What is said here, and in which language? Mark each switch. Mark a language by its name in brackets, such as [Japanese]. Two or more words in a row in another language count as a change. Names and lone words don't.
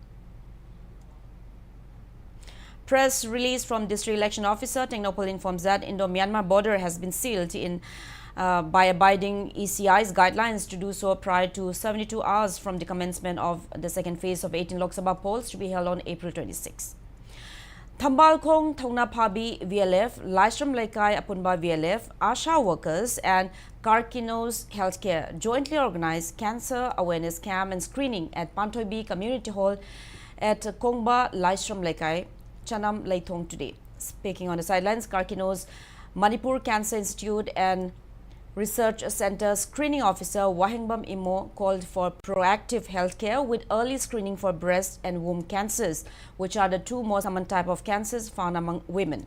[English] Press release from District Election Officer Technopal informs that Indo-Myanmar border has been sealed by abiding ECI's guidelines to do so prior to 72 hours from the commencement of the second phase of 18 Lok Sabha polls to be held on April 26. Thambal Khong Thongna Phabi VLF, Laishram Laikai Apunba VLF, Asha workers and Karkinos Healthcare jointly organized cancer awareness camp and screening at Panthoibi Community Hall at Kongba Laishram Laikai, Chanam Laithong today. Speaking on the sidelines, Karkinos Manipur Cancer Institute and Research Center Screening Officer Wahengbam Imo called for proactive healthcare with early screening for breast and womb cancers, which are the two most common type of cancers found among women.